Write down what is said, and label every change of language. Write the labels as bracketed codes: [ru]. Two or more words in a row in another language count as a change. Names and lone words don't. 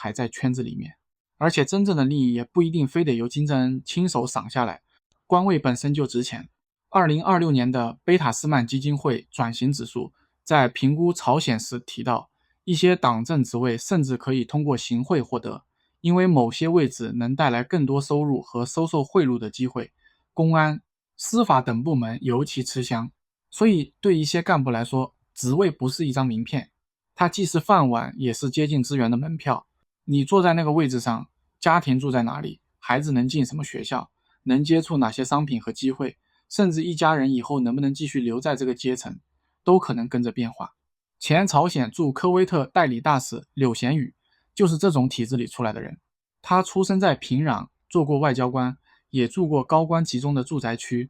[zh] 還在圈子裡面，而且真正的利益也不一定非得由金正恩親手賞下來，官位本身就值錢。2026年的貝塔斯曼基金會轉型指數在評估朝鮮時提到，一些黨政職位甚至可以通過行賄獲得，因為某些位置能帶來更多收入和收受贿赂的機會，公安、司法等部门尤其吃香。所以对一些幹部来說，職位不是一張名片，它既是飯碗也是接近资源的门票。你坐在那個位置上，家庭住在哪裡，孩子能進什麼學校，能接觸哪些商品和機會，甚至一家人以後能不能繼續留在這個階層，都可能跟着變化。前朝鮮駐科威特代理大使柳賢宇就是這種體制裡出來的人，他出生在平壤，做過外交官，也住過高官集中的住宅区。